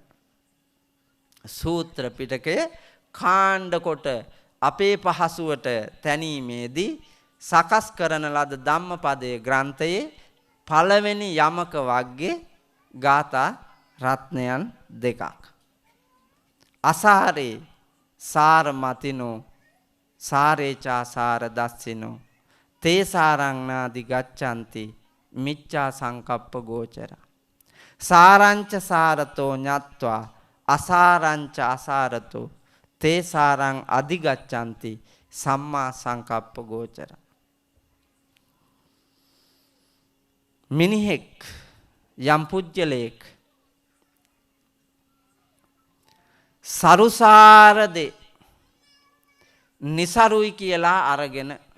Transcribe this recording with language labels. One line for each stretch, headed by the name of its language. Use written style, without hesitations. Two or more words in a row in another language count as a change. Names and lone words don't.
Sinhala: සූත්‍ර පිටකය කාණ්ඩ කොට අපේ පහසුවට තැනීමේදී සකස් කරන ලද ධම්මපදයේ ග්‍රන්ථයේ පළවෙනි යමක වර්ගයේ ගාථා රත්නයන් දෙකක්.
Pali: අසාරේ සාර මතිනෝ සාරේචා සාර දස්සිනෝ තේසාරංනාදි ගච්ඡanti මිච්ඡා සංකප්ප ගෝචර සාරංච සාරතෝ ඤත්වා අසාරංච අසාරතෝ තේසාරං අධිගච්ඡanti සම්මා සංකප්ප ගෝචර.
Sinhala: මිනිහෙක් යම් පුජ්‍යලේක් සරුසාරදේ නිසරුයි කියලා අරගෙන